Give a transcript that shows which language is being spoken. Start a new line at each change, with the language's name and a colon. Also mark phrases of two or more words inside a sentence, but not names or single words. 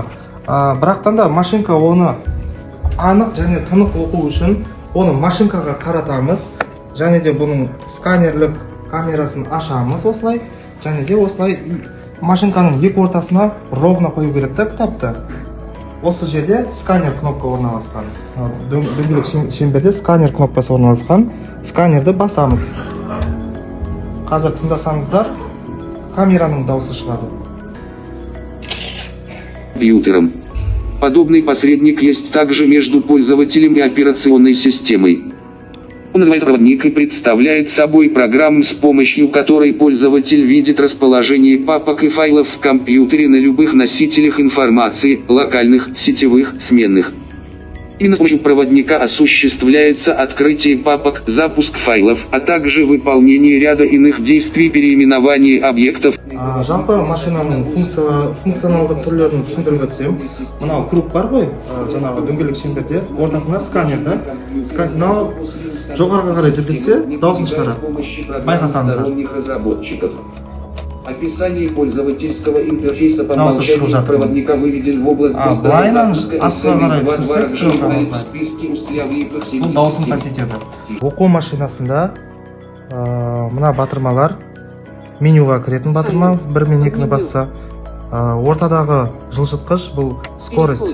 Kazakh: Бірақтан да машинка оны анық және тынық оқу үшін оны машинкаға қаратамыз, және де бұның сканерлік камерасын ашамыз осылай, және де осылай машинканың екі ортасына ровно қою керек та кітапты. Осы жерде сканер кнопка орналасқан. Дөңгелек шеңберде сканер кнопкасы орналасқан. Сканерді басамыз. Қазір тыңдасаңыздар, камераның дауысы шығады.
Russian: Компьютером. Подобный посредник есть также между пользователем и операционной системой. Он называется проводник и представляет собой программу, с помощью которой пользователь видит расположение папок и файлов в компьютере на любых носителях информации, локальных, сетевых, сменных. Именно с помощью проводника осуществляется открытие папок, запуск файлов, а также выполнение ряда иных действий, переименование объектов.
Kazakh: Жалпы машинаның функционалдық түрлерін түсіндіруге түсем. Мынау круг бар ғой, жаңағы дөңгелек шеңберде, ортасында сканер да. Мынау жоғарыға қарай жүргізсе, дауысын шығарады. Байқасаңыздар.
Russian: Описание пользовательского интерфейса по умолчанию проводника выведен в область
Kazakh: Бұл дауысын көрсетеді. Оқу машинасында мына батырмалар, менюға кіретін батырма, 1 мен 2-ні басса, ортадағы жылжытқыш бұл скорость.